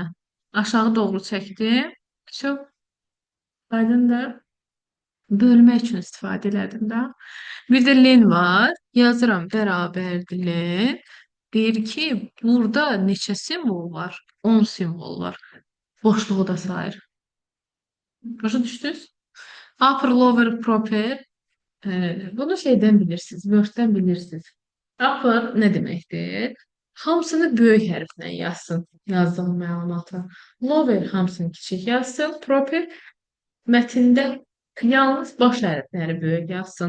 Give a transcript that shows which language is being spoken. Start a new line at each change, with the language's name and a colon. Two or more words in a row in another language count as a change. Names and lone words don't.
Azerbaijani: Aşağı doğru çəkdim. Çox aydındır. Bölmək üçün istifadə elədim də. Bir də len var. Yazıram bərabərdir len. Deyir ki, burada neçə simvol var? 10 simvol var. Boşluğu da sayır. Başa düşdünüz?
English: Upper, lower, proper.
Azerbaijani: Bunu şeydən bilirsiniz, Word-dən bilirsiniz. Upper nə deməkdir? Hamısını böyük hərflə yazsın, yazdığım məlumatı. Lower hamısını kiçik yazsın. Proper mətndə yalnız baş hərfləri böyük yazsın.